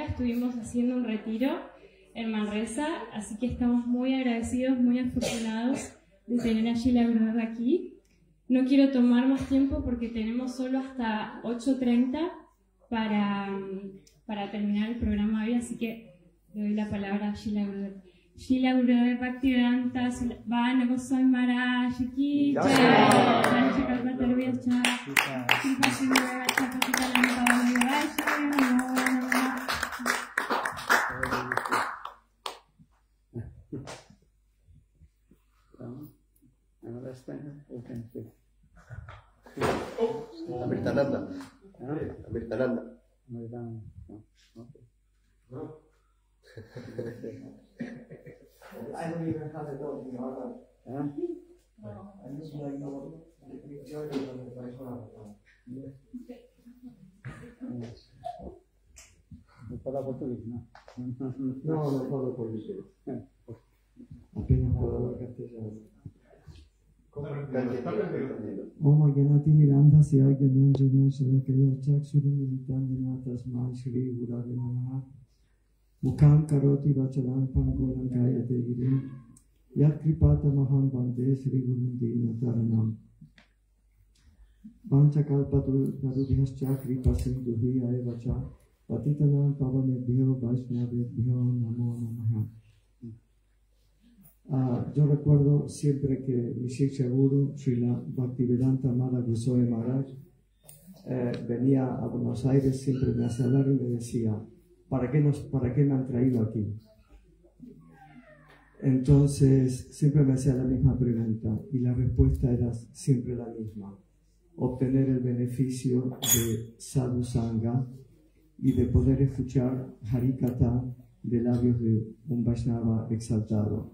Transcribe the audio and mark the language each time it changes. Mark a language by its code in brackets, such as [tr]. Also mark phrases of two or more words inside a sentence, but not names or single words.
[es] Estuvimos haciendo un retiro en Manresa, así que estamos muy agradecidos, muy afortunados de tener a Srila Gurudev aquí. No quiero tomar más tiempo porque tenemos solo hasta 8:30 para terminar el programa hoy, así que le doy la palabra a Srila Gurudev. Srila Gurudev Bhakti-vedanta Vana Goswami Maharaja [hi] ki jai. [en] Another spender who can speak. Amirtananda. Amirtananda. Americano. Okay. I don't even have a dog in Harvard. Huh? I just like know the journey of the Vaishnava. [es] ¿No habla portugués? No. No puedo portugués. Apenas hablo castellano. [sa] Om Gyanati Mirandhasya Gyananjana Shalakaya Chakshurumilitam Jana Tasmai Shri Gurave Namaha Mukham Karoti Vachalam Pangolam Gayate Girim Yat Kripata Maham Bande Shri Gurundina Taranam Vanchakalpatu Narubhyascha Kripa Sindhuhi Aevacha Patitanam Pavanebhyo Vaishnavebhyo Namo Namaha. [es] Yo recuerdo siempre que mi Shiksha Guru, Srila Bhaktivedanta Mala Goswami Maharaj, venía a Buenos Aires, siempre me hacía hablar y me decía, ¿para qué me han traído aquí? Entonces, siempre me hacía la misma pregunta y la respuesta era siempre la misma: obtener el beneficio de [sa] sadhu sangha [es] y de poder escuchar harikatha de labios de un Vaishnava exaltado.